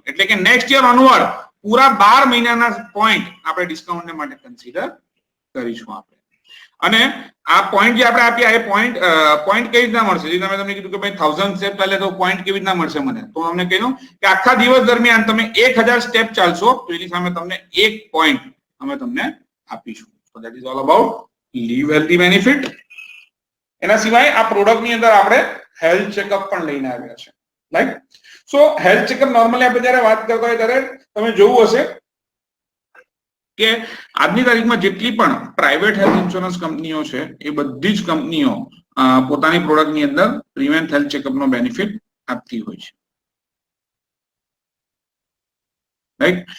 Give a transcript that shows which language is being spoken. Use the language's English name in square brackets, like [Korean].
[Gujarati] એટલે કે next year onward પૂરા 12 મહિનાના પોઈન્ટ આપણે ડિસ્કાઉન્ટ માટે કન્સિડર કરીશું આપણે. અને આ પોઈન્ટ જે આપણે આપ્યા એ પોઈન્ટ કેવી રીતના મળશે? જે તમે તમને કીધું કે ભાઈ 1000 સ્ટેપ ચાલે તો પોઈન્ટ કેવી રીતના મળશે મને, તો તમને કહ્યું કે આખા દિવસ દરમિયાન તમે 1000 સ્ટેપ ચાલશો તો એની સામે તમને 1 પોઈન્ટ અમે તમને આપીશું. [English] So that is all about live healthy benefit. [Gujarati] એના સિવાય આ પ્રોડક્ટ ની અંદર આપણે હેલ્થ ચેકઅપ પણ લઈને આવ્યા છે, રાઈટ? સો હેલ્થ ચેકઅપ નોર્મલી આપણે જ્યારે વાત કરતા હોય ત્યારે તમે જોવું હશે કે આજની તારીખમાં જેટલી પણ પ્રાઇવેટ હેલ્થ ઇન્સ્યોરન્સ કંપનીઓ છે એ બધી જ કંપનીઓ પોતાની પ્રોડક્ટ ની અંદર પ્રિવેન્ટ હેલ્થ ચેકઅપ નો બેનિફિટ આપતી હોય છે, રાઈટ?